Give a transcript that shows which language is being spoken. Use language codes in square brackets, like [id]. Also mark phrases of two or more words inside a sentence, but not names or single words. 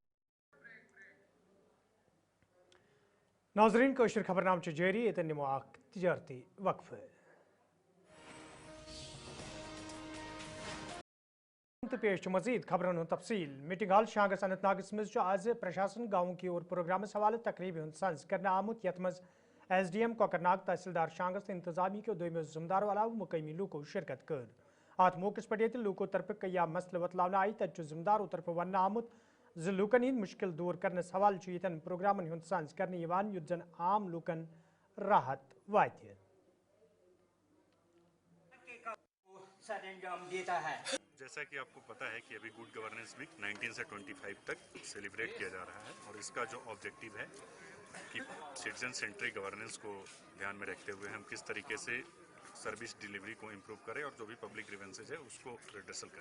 [ks] नाजरीन, कशर खबरनाम जारी, ये निमो तजारती वक्फ है। पेश मजीद खबरों तफसील। मीटिंग हाल शांगस अनंतनाग मज आज प्रशासन गाँव की और प्रोग्राम हवाले तकरीब संज कर आमुत यथ मज SDM कोकरनाग, तहसीलदार शांगस इंतजामी के दोम जिम्मेदार अलाव मुकामी लूको शिरकत कर। अत मौके पे लूको तरफ क्या मसल वतलावन आई, तथ जिम्मेदारों तरफ वन आमुत ज लूकन हंद मुश्किल दूर करने हवाले यन प्रोग्रामन संज कर युद्ध जन आम लूकन راحت واتہِ. [ur] سر انجام دیتا ہے. جیسا کہ آپ کو پتہ ہے کہ ابھی [en] good governance week [ur] 19 سے 25 تک سیلیبریٹ کیا جا رہا ہے اور اس کا جو آبجیکٹیو ہے کہ [en] citizen centric governance [ur] کو دھیان میں رکھتے ہوئے ہم کس طریقے سے [en] service delivery [ur] کو امپروو کریں اور جو بھی [en] public grievances [ur] ہے اس کو ریڈرسل کریں.